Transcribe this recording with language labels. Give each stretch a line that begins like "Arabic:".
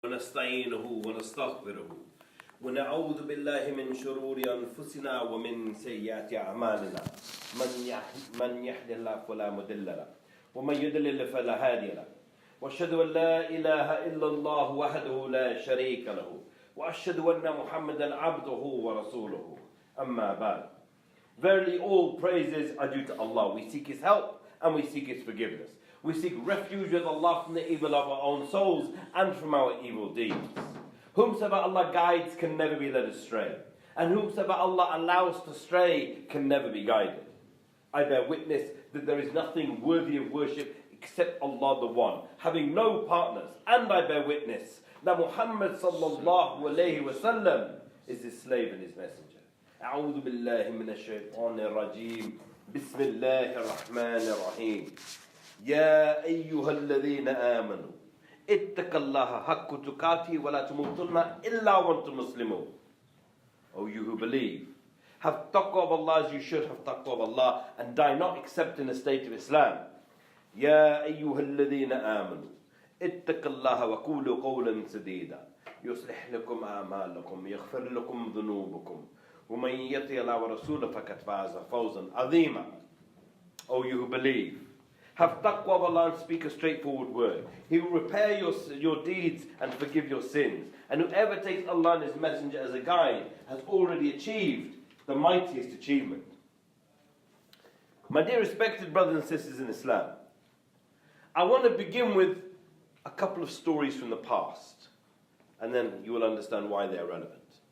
Arabic: ونستعينه ونستغفره ونعوذ بالله من شرور أنفسنا ومن سيئات أعمالنا من يهد الله فلا مضل له ومن يضلل فلا هادي له وأشهد أن لا إله إلا الله وحده لا شريك له وأشهد أن محمدا عبده ورسوله أما بعد.
English: Verily all praises are due to Allah. We seek His help and we seek His forgiveness. We seek refuge with Allah from the evil of our own souls and from our evil deeds. Whomsoever Allah guides can never be led astray, and whomsoever Allah allows to stray can never be guided. I bear witness that there is nothing worthy of worship except Allah the One, having no partners, and I bear witness that Muhammad sallallahu alayhi wasallam is His slave and His messenger.
Arabic: أعوذ بالله من الشيطان الرجيم بسم الله الرحمن الرحيم يا أيها الذين آمنوا اتقوا الله حق تقاته ولا تموتن إلا وأنتم مسلمون.
English: O you who believe, have taqwa of Allah as you should have taqwa of Allah, and die not except in a state of Islam.
Arabic: يا أيها الذين آمنوا اتقوا الله وقولوا قولا سديدا يصلح لكم أعمالكم يغفر لكم ذنوبكم ومن يطع الله ورسوله فقد فاز فوزا عظيما.
English: O you who believe, have taqwa of Allah and speak a straightforward word. He will repair your deeds and forgive your sins. And whoever takes Allah and His messenger as a guide has already achieved the mightiest achievement. My dear respected brothers and sisters in Islam, I want to begin with a couple of stories from the past, and then you will understand why they are relevant.